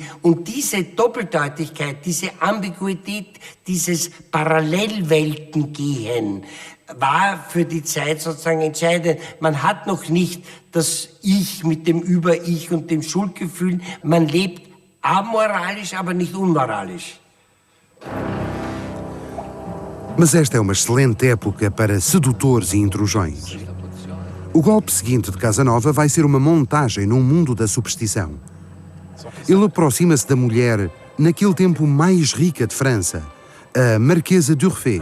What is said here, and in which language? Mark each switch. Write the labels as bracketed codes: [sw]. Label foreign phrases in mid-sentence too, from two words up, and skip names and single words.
[de] Und diese Doppeldeutigkeit, diese Ambiguität, dieses Parallelweltengehen, war für die Zeit sozusagen entscheidend. Man hat noch nicht das Ich mit dem Über-Ich und dem Schuldgefühl. Man lebt amoralisch, aber nicht unmoralisch. [pt] Mas esta é uma excelente época para sedutores e intrusões. O golpe seguinte de Casanova vai ser uma montagem num mundo da superstição. Ele aproxima-se da mulher naquele tempo mais rica de França, a Marquesa d'Urfé.